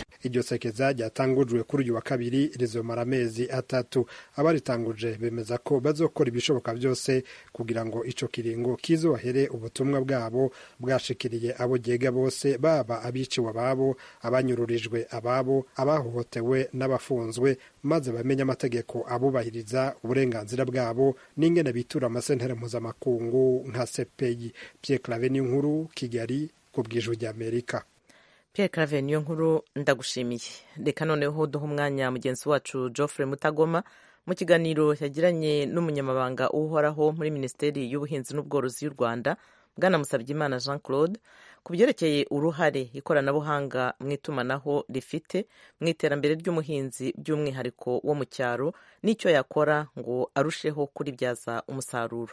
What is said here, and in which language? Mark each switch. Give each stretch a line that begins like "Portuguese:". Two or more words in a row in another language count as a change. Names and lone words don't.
Rundi: iryo sekeza ryatangujwe kuri uyu wa kabiri rizomara amezi 3 abaritanguje bemeza ko bazokora ibishoboka byose kugira ngo ico kiringo kizohere ubutumwa bwabo bwashikiriye abo jega bose baba abiciwe ababo abanyururijwe ababo abahohotewe n'abafunzwe maze bamenye amategeko abubahiriza uburenganzira bwabo n'ingene bitura amasentare mpuzamakungu nka CPI.
Kinyarwanda: Pierre Claver Niyonkuru, Kigali, ku bw'Ijwi ry'Amerika. Pierre Claver niyo nkuru ndagushimiye. Reka noneho duha umwanya mugenzi wacu Geoffrey Mutagoma mu kiganiro yagiranye n'umunyamabanga uhoraho muri Minisiteri y'Ubuhinzi n'Ubworozi y'u Rwanda Bwana Musabyimana Jean Claude ku byerekeye uruhare ikoranabuhanga mu itumanaho rifite mu iterambere ry'umuhinzi by'umwihariko wo mu cyaro n'icyo yakora ngo arusheho kuribyaza umusaruro.